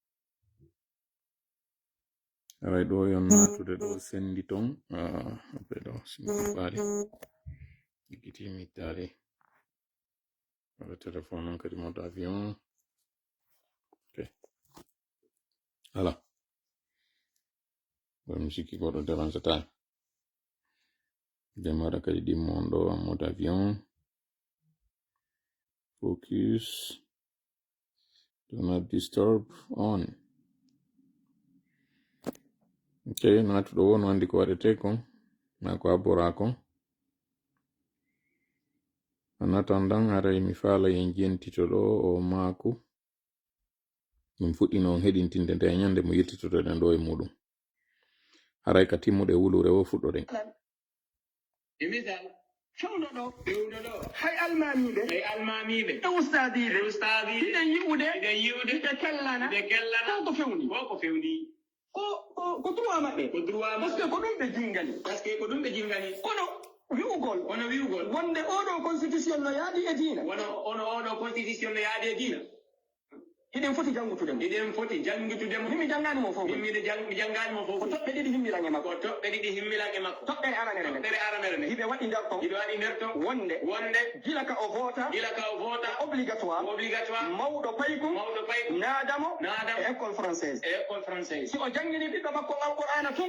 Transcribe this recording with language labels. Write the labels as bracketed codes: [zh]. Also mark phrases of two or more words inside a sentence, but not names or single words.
[ff] Aray ɗo yon natude ɗo sendi ton ɓe ɗo simbaali ikkitimi tali wala téléphone on kadi [fr] mode avion. [ff] Okay. Voilà, mi sikki goɗɗo dérange time demara kadi ɗimmon ɗo [fr] mode avion. [en] Focus, do not disturb on. [ff] Okay, natuɗo won andi ko waɗete kon na ko abbora kon. Anatandan aray mi faala yen jentito ɗo o maako min fuɗɗino on heɗintinde nde nyande mo yettitoɗen ɗo e muɗum. Aray ka timmuɗe wulure wo fuɗɗoɗen. Fewnoɗo hay almamiɓe e ustadiɓe iɗen yi'ude ɓe kellana ko fewni ko droit maɓɓe [fr] parce que [ff] ko ɗum ɓe jingani kono wi'ugol wonde oɗo constitution no yaadi e diina hiɗen foti jangutudemo himmi jangganimo fof ko toɓɓe ɗiɗi himmirange makko toɓɓere aranere nde hiɓe waɗi nder ton wonde gila ka o vota obligatoire mawɗo paykum naadamo e [fr] école française [ff] si o jangini ɓiɗɗo makko alqur'ana